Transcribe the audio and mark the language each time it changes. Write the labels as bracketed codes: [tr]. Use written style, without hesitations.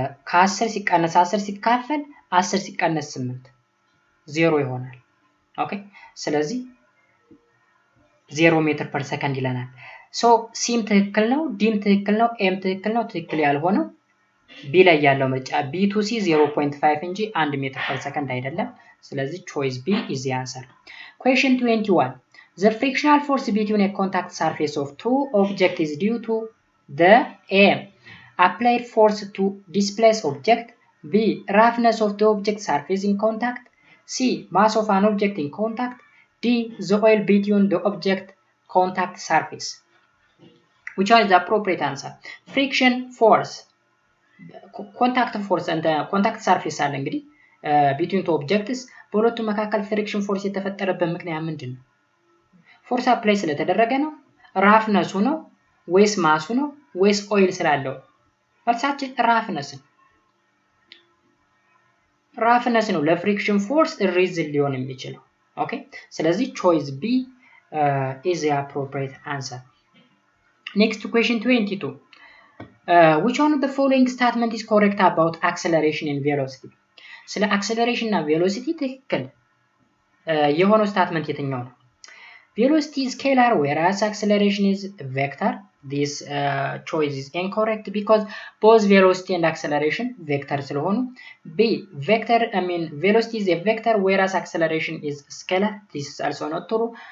[am] ከ10 ሲቀነስ 10 ሲካፈል 10 ሲቀነስ 8 0 ይሆናል። ኦኬ ስለዚህ 0 ሜትር ፐር ሰከንድ ይለናል። ሶ ሲም ትክክል ነው፣ ዲም ትክክል ነው፣ ኤም ትክክል ነው። ትክክል ያልሆነው ቢ ላይ ያለው ምርጫ B2C 0.5 እንጂ 1 ሜትር ፐር ሰከንድ አይደለም። ስለዚህ [en] choice B is the answer. Question 21. The frictional force between a contact surface of two objects is due to the A. Applied force to displace object, B. Roughness of the object surface in contact, C. Mass of an object in contact, D. The oil between the object contact surface. Which one is the appropriate answer? Friction force ኮንታክት ፎርስ እንደ ኮንታክት ሰርፌስ [am] አለ እንግዲህ [en] between two objects [am] በሁለቱ መካከል [en] ፍሪክሽን ፎርስ [am] የተፈጠረበት ምክንያት ምንድነው? ፎርስ አፕላይ ስለተደረገ ነው? ራፍነሱ ነው ወይስ ማሱ ነው ወይስ ኦይል ስላለው? መልሳችን ራፍነስ ነው ለፍሪክሽን ፎርስ ሪዝን ሊሆን የሚችለው። ኦኬ ስለዚህ [en] choice B is the appropriate answer. Next question 22. Which one of the following statement is correct about acceleration and velocity? [am] ስለ acceleration እና velocity ትክክል የሆነው statement የትኛው ነው? [en] Velocity is scalar whereas acceleration is vector. This choice is incorrect because both velocity and acceleration vector ስለሆኑ B velocity is a vector whereas acceleration is scalar. This is also not true.